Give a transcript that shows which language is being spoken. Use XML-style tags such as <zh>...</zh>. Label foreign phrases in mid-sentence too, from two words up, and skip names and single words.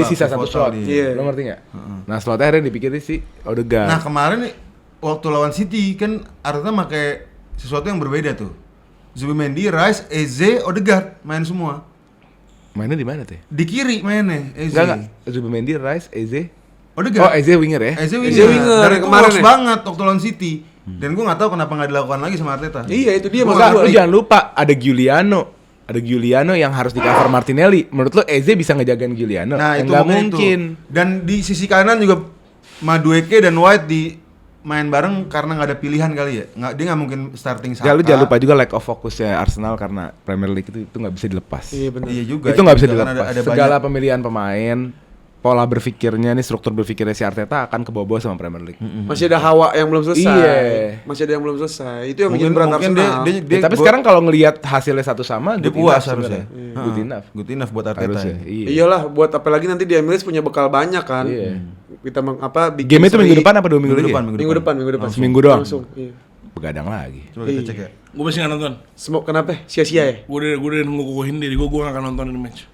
<id>Jadi sisa satu pivotal slot. dia. Iya. Lo ngerti nggak? Nah slotnya akhirnya dipikirin sih Odegaard. Nah, kemarin nih waktu lawan City kan Arteta pakai sesuatu yang berbeda tuh. Zubimendi, Rice, Eze, Odegaard main semua. Mainnya di mana teh? Di kiri mainnya Eze. Enggak. Zubimendi, Rice, Eze. Odegaard. Oh, Eze winger ya? Eze Eze winger Dan yang itu kemarin works ya? banget waktu lawan City. Dan gue nggak tahu kenapa nggak dilakukan lagi sama Arteta. Iya, itu dia Enggak, maksud lu gua. jangan lupa ada Giuliano. Ada Giuliano yang harus di cover Martinelli. Menurut lu Eze bisa ngejagain Giuliano? Nah, itu nggak makanya mungkin. Itu. Dan di sisi kanan juga Madueke dan White di main bareng karena nggak ada pilihan kali ya. Dia nggak mungkin starting Saka. Ya, lu jangan lupa juga</id> <en>lack of</en> <id>fokusnya Arsenal karena Premier League itu nggak bisa dilepas. Iya benar. Iya juga. Itu nggak bisa juga kan dilepas. ada Segala banyak. pemilihan pemain, pola berpikirnya nih, struktur berpikirnya si Arteta akan keboboh sama Premier League. Masih ada hawa yang belum selesai. Iya. Masih ada yang belum selesai. Itu yang bikin Mungkin- berat mungkin Arsenal. dia Tapi sekarang kalau ngelihat hasilnya satu sama, dia good puas enough harusnya. sebenarnya.</id> <en>Good enough. Good enough</en> <id>buat Arteta. Harusnya. ya. Iya. Iyalah, buat apalagi nanti di Emirates punya bekal banyak kan. Iya. Kita bikin Game itu seri. minggu depan apa 2 minggu lagi? ya? Minggu depan. Seminggu doang. Langsung. Iya. Begadang lagi. Coba kita cek ya. Gue masih nggak nonton. Kenapa? Sia-sia ya? Gue udah ngukuhin diri gue nggak akan nonton ini match.</id>